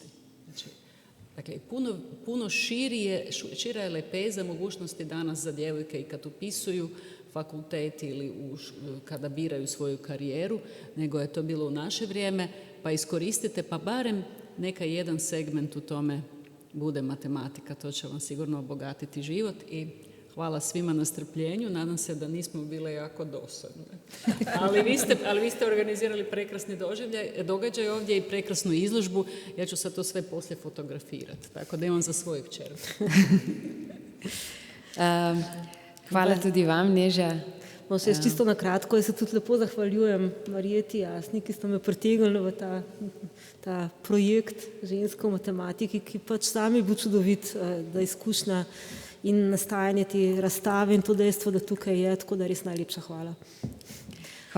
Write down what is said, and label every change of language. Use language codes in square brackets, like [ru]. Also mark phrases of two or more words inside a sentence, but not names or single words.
[hr] Dakle, puno šira je lepeza mogućnosti danas za djevojke i kad upisuju fakultet ili kada biraju svoju karijeru, nego je to bilo u naše vrijeme, pa iskoristite, pa barem neka jedan segment u tome bude matematika, to će vam sigurno obogatiti život, i hvala svima na strpljenju, nadam se da nismo bile jako dosadne. Ali vi ste organizirali prekrasni događaj ovdje i prekrasnu izložbu, ja ću sad to sve poslije fotografirati, tako da imam za svoju kćerku. [sl] Hvala tudi vam, Neža. No, še čisto na kratko, jaz se tudi lepo zahvaljujem Marijeti, Jasni, ki ste me pritegnili v ta projekt ženske v matematiki, ki pač sami bo čudovit, da izkušnja in nastajanje te razstave in to dejstvo, da tukaj je, tako da res najlepša hvala.